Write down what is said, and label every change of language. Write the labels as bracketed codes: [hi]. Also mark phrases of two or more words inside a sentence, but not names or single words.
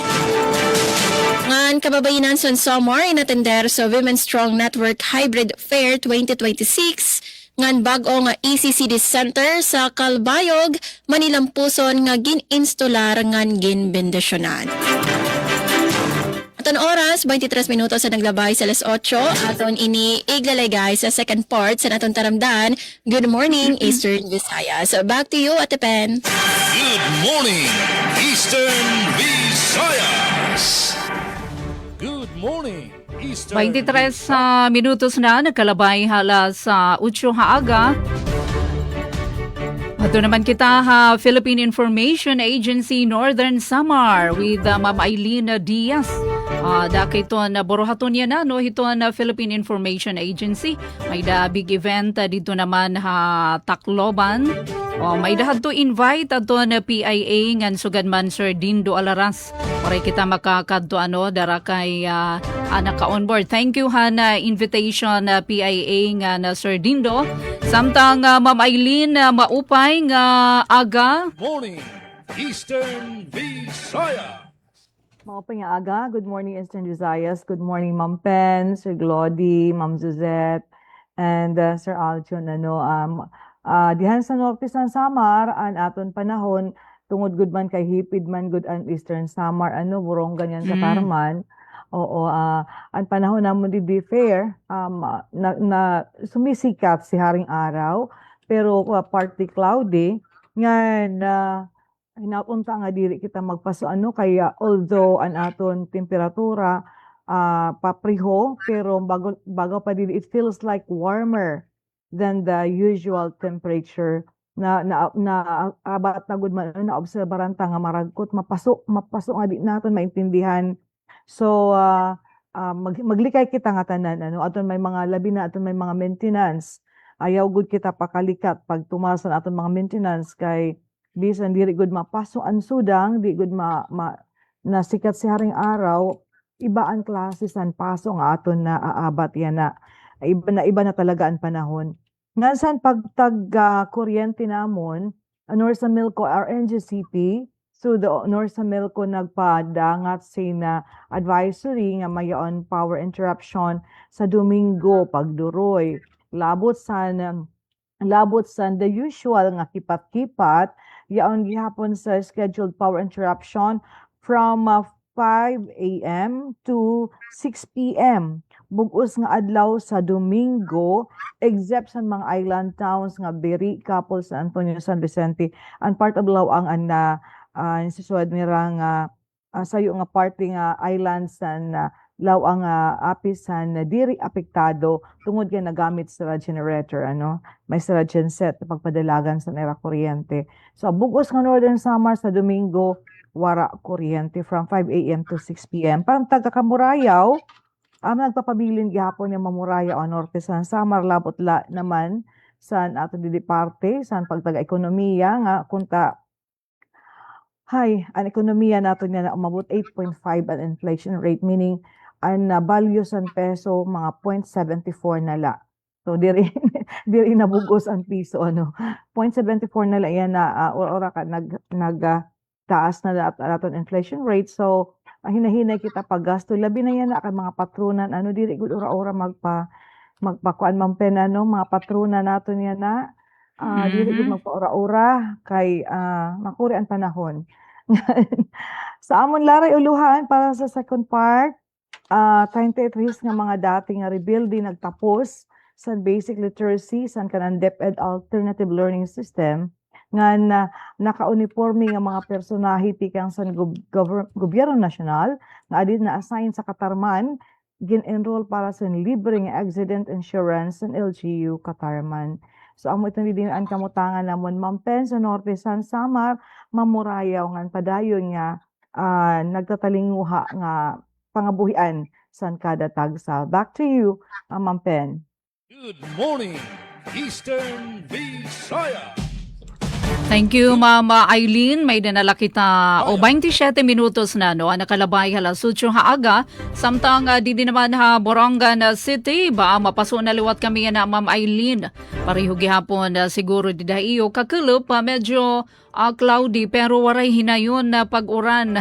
[war] Ngan kababayinan sa Samar inatender sa Women's Strong Network Hybrid Fair 2026 ngan bag-o nga ECCD Center sa Calbayog, Manilampuson nga gin-instalar ngan gin-bendisyonan. Aton oras, 23 minutos sa naglabay sa alas 8. Aton ini iglalagay sa [en] second part [war] sa naton taramdan. [en] Good morning, Eastern Visayas. Back to you, Ate Pen. Good morning, Eastern Visayas. Good morning, Eastern [war] 23 minutos na nagkalabay hala sa 8 haaga. Ato naman kita ha Philippine Information Agency Northern Samar with Ma'am Eileen Diaz. Dakito na borohaton yan na no ito na Philippine Information Agency. May da [en] big event [war] dito naman ha Tacloban. May dahad [en] to invite [war] ato na PIA ngan sugad man Sir Dindo Alaras. Para kita makakadto ano dara kay anak ka on board. [en] Thank you [war] ha na invitation na PIA nga na Sir Dindo. Samtang Ma'am Eileen maupay nga aga. [en] morning, Eastern Visayas. [war] Maupay nga aga. [en] Good morning, Eastern Visayas. Good morning, Ma'am Pen, Sir Glody, Ma'am Suzette, and Sir Alcion. [war] Dihan sa Norte San Samar, an aton panahon, tungod good man kay hipid man good an Eastern Samar, burong ganyan sa Parman. Oo, ang panahon namon di fair, na sumisikat si haring araw, pero [en] partly cloudy. [war] Ngayon, hinapunta nga diri kita magpaso kaya although an aton temperatura papriho, pero bago pa diri, [en] it feels like warmer than the usual temperature [war] na abat na gud man na obserbaran ta nga maragkot mapaso nga di naton maintindihan. So maglikay kita nga tanan aton may mga labi na aton may mga maintenance, ayaw gud kita pakalikat pag tumasan aton mga maintenance kay bisan diri gud mapaso ang sudang di gud nasikat si haring araw, iba ang klase san paso nga aton na aabat yan na iba na talaga ang panahon. Ngasan pagtag kuryente namon, North Milco RNG City, so the North Milco nagpadangat na advisory nga mayon [en] power interruption [war] sa Domingo pagduroy. Labot san [en] the usual [war] nga kipat-kipat, yaon gihapon sa [en] scheduled power interruption from 5 a.m. to 6 p.m. [war] Bugos nga adlaw sa Domingo, except sa mga island towns nga Beri, Capol, San Antonio, San Vicente, [en] and part of Lawang [war] na sisuad nira nga sayo nga party nga islands san Lawang apis san diri apektado tungod kay nagamit sa generator may sa genset pagpadalagan sa nera kuryente. So bugos nga Northern Samar sa Domingo wara kuryente [en] from 5 a.m. to 6 p.m. [war] Parang taga Kamurayaw, nagpapabilin gihapon yung Mamurayaw ang Norte San Samar, labot naman san ato dili parte san pagtaga ekonomiya nga kunta ang ekonomiya nato niya na umabot 8.5 ang [en] inflation rate, [war] meaning ang value san peso mga 0.74 na la. So diri diri nabugos ang piso ano. 0.74 na lang yan na ora ka taas na aton [en] inflation rate. [war] So hinahinay kita paggasto labi na yan akan mga patronan ano diri gud ora magpakuan man pen ano mga patronan naton yan na dili gud magpaora-ora kay makuri ang panahon. Sa amon laray uluhan para sa [en] second part [war] 28 years nga mga dating nga rebuilding nagtapos sa basic literacy sa kanang DepEd [en] alternative learning system [war] nga naka-uniforme nga mga personahe tikang sa gobyerno nasyonal nga adin na assign sa Katarman gin-enroll para sa libreng [en] accident insurance [war] sa LGU Katarman. So amo itong didian kamutangan namon Ma'am Pen sa Norte San Samar mamurayaw nga padayon nga nagtatalinguha nga pangabuhian san kada tagsa. [en] Back to you, Ma'am Pen. Good morning, Eastern Visaya. Thank you, Mama Eileen. [war] May dinala kita 27 minutos na no, nakalabay halas 8 haaga. Samtang di naman Borongan City, ba mapaso na liwat kami na Ma'am Eileen. Pareho gihapon siguro di daiyo kakulop, medyo cloudy pero waray hinayon na pag-uran.